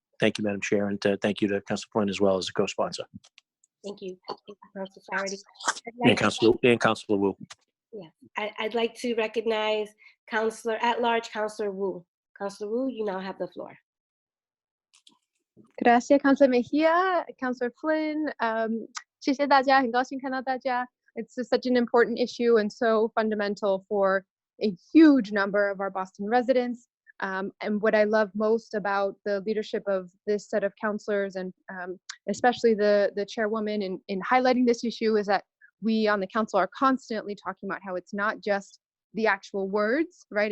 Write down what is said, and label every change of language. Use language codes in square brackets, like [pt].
[en] Thank you, Madam Chair, and thank you to Councilor Flynn as well as a co-sponsor. Thank you. Thank you, Councilor Parity. And Councilor Wu. Yeah, I'd like to recognize Councilor at Large, Councilor Wu. Councilor Wu, you now have the floor. [es] Gracias, [en] Councilor Mejia, Councilor Flynn. [zh] 谢谢大家，很高兴看到大家. [en] It's such an important issue and so fundamental for a huge number of our Boston residents. And what I love most about the leadership of this set of councilors, and especially the chairwoman in highlighting this issue, is that we on the council are constantly talking about how it's not just the actual words, right?